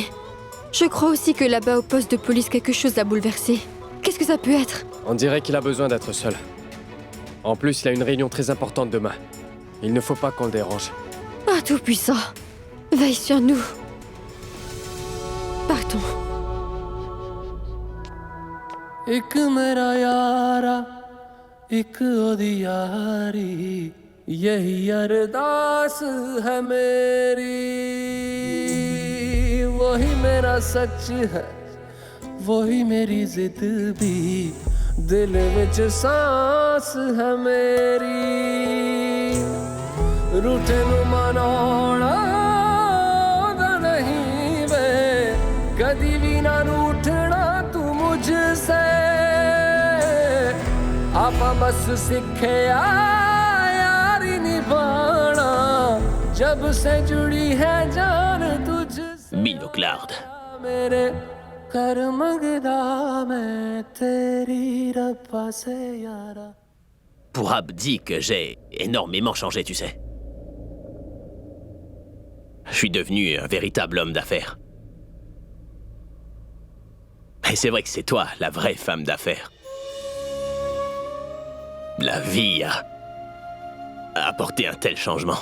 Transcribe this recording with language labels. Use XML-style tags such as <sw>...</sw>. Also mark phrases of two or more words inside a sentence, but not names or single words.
<fr>Je crois aussi que là-bas au poste de police, quelque chose l'a bouleversé. Qu'est-ce que ça peut être? On dirait qu'il a besoin d'être seul. En plus, il a une réunion très importante demain. Il ne faut pas qu'on le dérange. Ah, Tout-Puissant, veille sur nous. Partons.</fr> <hi>एक मेरा यारा एक ओदी यारी यही अरदास है मेरी वही मेरा सच है वही मेरी जिद भी दिल विच सांस है मेरी</hi> <pa>ਰੂਠੇ ਨੂ ਮਨਾਉਣਾ ਦਾ ਨਹੀਂ ਵੇ ਕਦੀ ਭੀ</pa> <hi>ना रूठना तू मुझसे आपा बस सीखे यारी निभाना जब से जुड़ी है जान तुझसे</hi> <fr>Binoclard.</fr> <pa>ਮੇਰੇ ਕਰ ਮੰਗਦਾ ਮੈਂ ਤੇਰੀ ਰੱਬਾ ਸੇ ਯਾਰਾ</pa> <fr>Pour Abdi que j'ai énormément changé, tu sais. Je suis devenu un véritable homme d'affaires. Et c'est vrai que c'est toi, la vraie femme d'affaires. La vie a apporté un tel changement.</fr>